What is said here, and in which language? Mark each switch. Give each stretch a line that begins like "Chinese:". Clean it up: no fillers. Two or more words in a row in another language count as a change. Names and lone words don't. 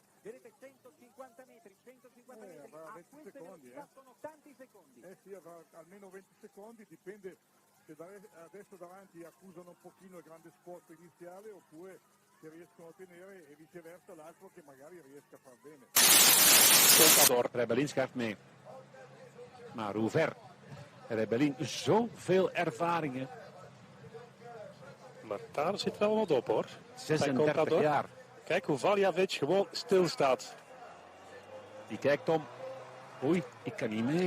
Italian: Vedete, 150 metri, 150 metri. A queste secondi, velocità sono tanti secondi. Sì, avrà almeno 20 secondi, dipende se adesso davanti accusano un pochino il grande sforzo iniziale oppure se riescono a tenere, e viceversa l'altro che magari riesca a far bene.
Dutch: Contador, Rebellin schuift mee. Maar hoe ver? Rebellin, zoveel ervaringen. Maar daar zit wel wat op, hoor. 36 jaar. Kijk hoe Valjavic gewoon stilstaat. Die kijkt om. Oei, ik kan niet mee.